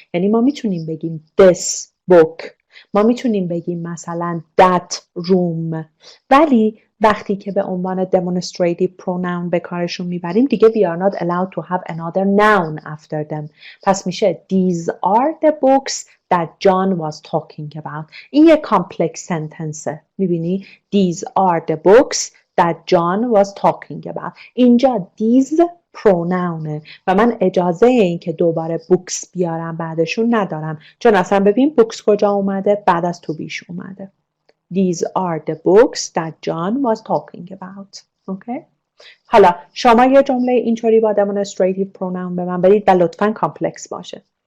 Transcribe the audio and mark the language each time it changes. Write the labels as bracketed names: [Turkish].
[Persian] یعنی ما میتونیم بگیم [English] this book. [Persian] ما میتونیم بگیم مثلا [English] that room. [Persian] ولی وقتی که به عنوان demonstrative pronoun به کارشون میبریم دیگه [English] we are not allowed to have another noun after them. [Persian] پس میشه [English] these are the books that John was talking about. [Persian] این یک [English] complex sentence. [Persian] میبینی [English] these are the books that John was talking about. [Persian] اینجا these pronoun و من اجازه این که دوباره books بیارم بعدشون ندارم چون اصلا ببین books کجا اومده بعد از to beش اومده. [English] These are the books that John was talking about. Okay? [Persian] حالا شما یه جمله اینطوری با demonstrative pronoun به من برید و لطفاً کامپلکس باشه.